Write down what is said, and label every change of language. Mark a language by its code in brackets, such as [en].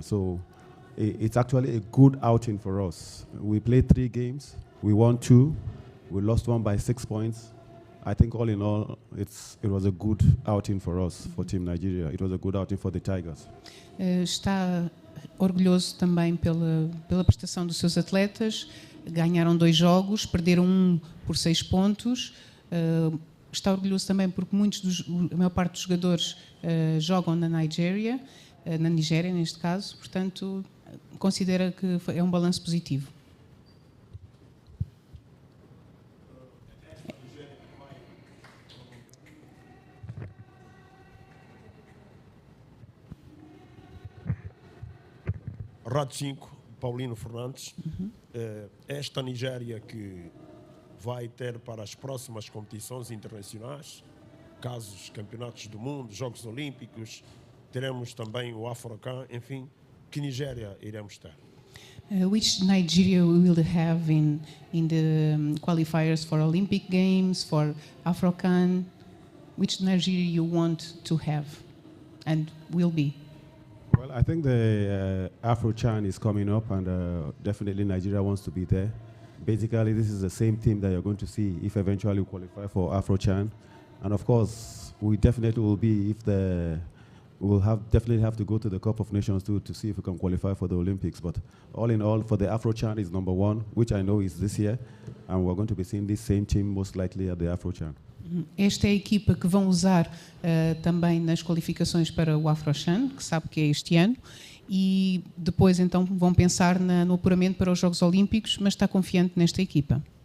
[en] So it's actually a good outing for us. We played 3 games. We won 2. We lost 1 by 6 points. I think all in all, it was a good outing for us, for Team Nigeria. It was a good outing for the Tigers. [pt] Está orgulhoso também pela prestação dos seus atletas. Ganharam 2 jogos, perderam 1 por 6 pontos. Está orgulhoso também porque a maior parte dos jogadores jogam na Nigéria neste caso. Portanto, considera que é um balanço positivo. Rádio 5, Paulino Fernandes. Esta Nigéria que vai ter para as próximas competições internacionais, casos campeonatos do mundo, Jogos Olímpicos, teremos também o African, enfim, que Nigéria iremos ter? [en] Which Nigeria will have in the qualifiers for Olympic Games, for African? Which Nigeria you want to have and will be? Well, I think the Afro-Chan is coming up, and definitely Nigeria wants to be there. Basically, this is the same team that you're going to see if eventually we qualify for Afro-Chan. And of course, we definitely will be if the we'll definitely have to go to the Cup of Nations to see if we can qualify for the Olympics. But all in all, for the AfroChan is number 1, which I know is this year, and we're going to be seeing this same team most likely at the AfroChan. [pt] Esta é a equipa que vão usar também nas qualificações para o AfroChan, que sabe que é este ano, e depois então vão pensar no apuramento para os Jogos Olímpicos, mas está confiante nesta equipa.